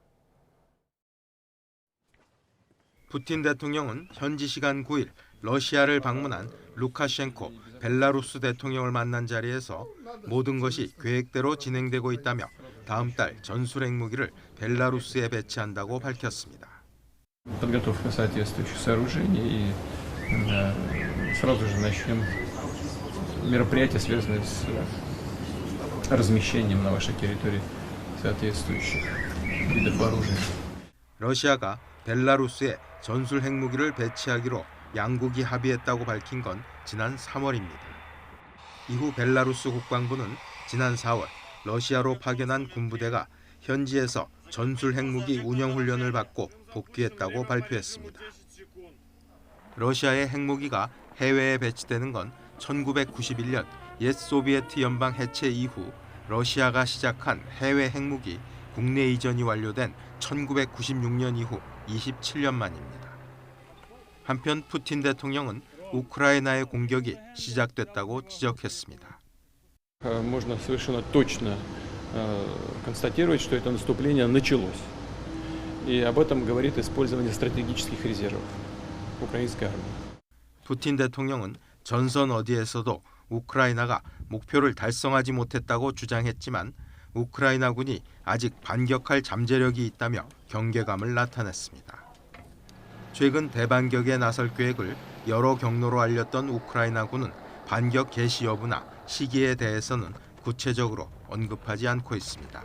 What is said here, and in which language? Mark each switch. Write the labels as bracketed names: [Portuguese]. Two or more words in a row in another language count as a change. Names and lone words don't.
[Korean] 푸틴 대통령은 현지 시간 9일 러시아를 방문한 루카셴코 벨라루스 대통령을 만난 자리에서 모든 것이 계획대로 진행되고 있다며 다음 달 전술 핵무기를 벨라루스에 배치한다고 밝혔습니다. [Russian] Подготовка соответствующих сооружений и сразу же начнем мероприятия, связанные с размещением на вашей территории соответствующих видов оружия. [Korean] 러시아가 벨라루스에 전술 핵무기를 배치하기로 양국이 합의했다고 밝힌 건 지난 3월입니다. 이후 벨라루스 국방부는 지난 4월 러시아로 파견한 군부대가 현지에서 전술 핵무기 운영 훈련을 받고 복귀했다고 발표했습니다. 러시아의 핵무기가 해외에 배치되는 건 1991년 옛 소비에트 연방 해체 이후 러시아가 시작한 해외 핵무기 국내 이전이 완료된 1996년 이후 27년 만입니다. 한편 푸틴 대통령은 우크라이나의 공격이 시작됐다고 지적했습니다. [Russian] Можно совершенно точно констатировать, что это наступление началось. И об этом говорит использование стратегических резервов украинской армии. [Korean] 푸틴 대통령은 전선 어디에서도 우크라이나가 목표를 달성하지 못했다고 주장했지만 우크라이나군이 아직 반격할 잠재력이 있다며 경계감을 나타냈습니다. 최근 대반격에 나설 계획을 여러 경로로 알렸던 우크라이나군은 반격 개시 여부나 시기에 대해서는 구체적으로 언급하지 않고 있습니다.